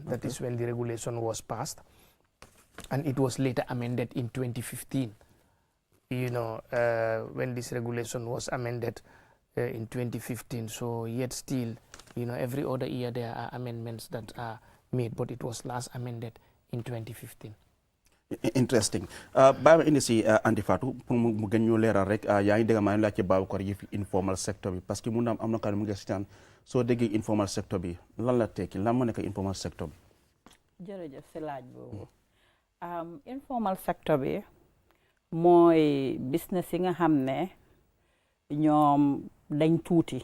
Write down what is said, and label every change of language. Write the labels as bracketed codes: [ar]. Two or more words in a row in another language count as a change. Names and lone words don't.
[en] That is when the regulation was passed, and it was later amended in 2015. You know, when this regulation was amended in 2015. So yet still, you know, every other year there are amendments that are made, but it was last amended in 2015. Interesting. [wo] Baba indi si Andi Fatou pour mu gën ñu leeral rek yaa ngi dégg maa ngi laaj ci Babacar yi [en] informal sector [wo] bi [fr] parce que [wo] mun na am na kan mu ngi sitaan soo déggee [en] informal sector [wo] bi lan la tekki lan moo nekk [en] informal sector [wo] bi. jërëjëf si laaj boobu [en] informal sector [wo] bi mooy business yi nga xam ne ñoom dañ tuuti.